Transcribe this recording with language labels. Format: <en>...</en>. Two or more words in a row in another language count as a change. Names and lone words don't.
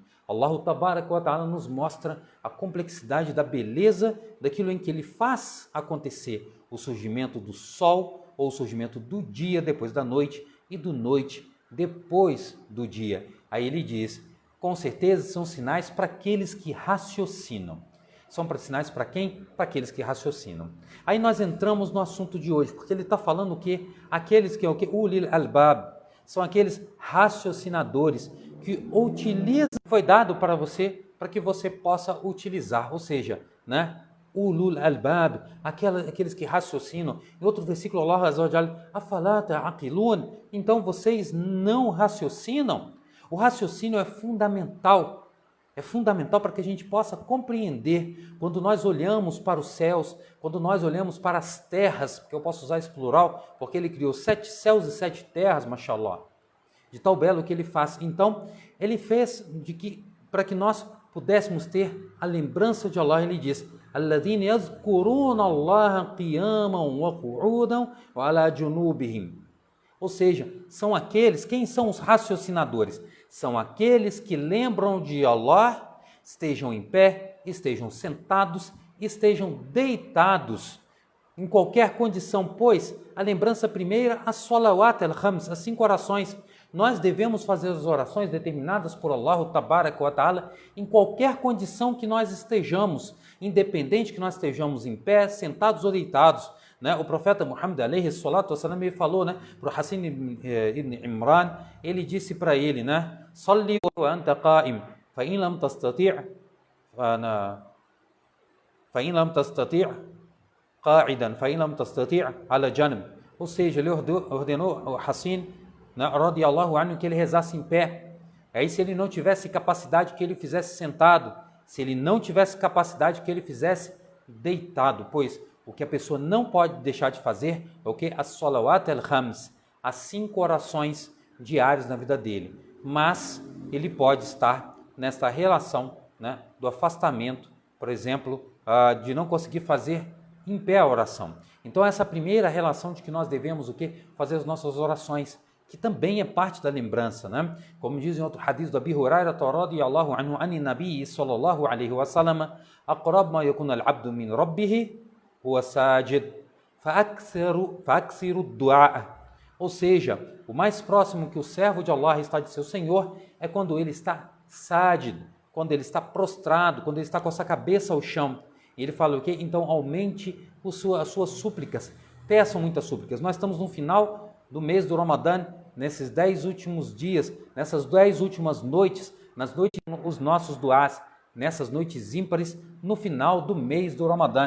<pt>Allah</pt> <ar>تبارك وتعالى</ar> <pt>nos mostra a complexidade da beleza daquilo em que ele faz acontecer o surgimento do sol ou o surgimento do dia depois da noite e do noite depois do dia. Aí ele diz, com certeza são sinais para aqueles que raciocinam. São sinais para quem? Para aqueles que raciocinam. Aí nós entramos no assunto de hoje, porque ele está falando o quê? Aqueles que é o quê?</pt> <ar>أولي الألباب.</ar> <pt>São aqueles raciocinadores que utilizam, foi dado para você, para que você possa utilizar, ou seja, né?</pt> <ar>أولو الألباب,</ar> <pt>aqueles que raciocinam. Em outro versículo,</pt> <ar>الله عز وجل أفلا تعقلون,</ar> <pt>então vocês não raciocinam? O raciocínio é fundamental para que a gente possa compreender quando nós olhamos para os céus, quando nós olhamos para as terras, porque eu posso usar esse plural, porque ele criou 7 céus e 7 terras, mashallah, de tal belo que ele faz. Então, ele fez para que nós pudéssemos ter a lembrança de Allah. Ele diz,</pt> <ar>الذين يذكرون الله قياما وقعودا وعلى جنوبهم.</ar> <pt>Ou seja, são aqueles, quem são os raciocinadores? São aqueles que lembram de Allah, estejam em pé, estejam sentados, estejam deitados, em qualquer condição, pois a lembrança primeira, as</pt> <ar>الصلوات الخمس,</ar> <pt>as 5 orações. Nós devemos fazer as orações determinadas por Allah</pt> <ar>تبارك وتعالى</ar> <pt>em qualquer condição que nós estejamos, independente que nós estejamos em pé, sentados ou deitados. Né? O profeta Muhammad</pt> <ar>عليه الصلاة والسلام,</ar> <pt>ele falou, né, para o Hassan ibn Imran, ele disse para ele, né,</pt> <ar>صل وأنت قائم فإن لم تستطع فقاعدا فإن لم تستطع فعلى جنب.</ar> <pt>Ou seja, ele ordenou o Hassan, né,</pt> <ar>رضي الله عنه,</ar> <pt>que ele rezasse em pé. Aí se ele não tivesse capacidade, que ele fizesse sentado. Se ele não tivesse capacidade, que ele fizesse deitado, pois o que a pessoa não pode deixar de fazer é o que?</pt> <ar>الصلوات الخمس,</ar> <pt>as 5 orações diárias na vida dele. Mas ele pode estar nesta relação, né, do afastamento, por exemplo, de não conseguir fazer em pé a oração. Então essa primeira relação de que nós devemos o quê? Fazer as nossas orações, que também é parte da lembrança, né? Como diz em outro hadith do Abi Hurairah</pt> <ar>رضي الله عنه عن النبي صلى الله عليه وسلم, أقرب ما يكون العبد من ربه هو ساجد فأكثر الدعاء.</ar> <pt>Ou seja, o mais próximo que o servo de Allah está de seu Senhor é quando ele está sájid, quando ele está prostrado, quando ele está com a sua cabeça ao chão. E ele fala o quê? Então aumente as suas súplicas, peçam muitas súplicas. Nós estamos no final do mês do Ramadã, nesses 10 últimos dias, nessas 10 últimas noites, nas noites os nossos duás, nessas noites ímpares, no final do mês do Ramadã.</pt>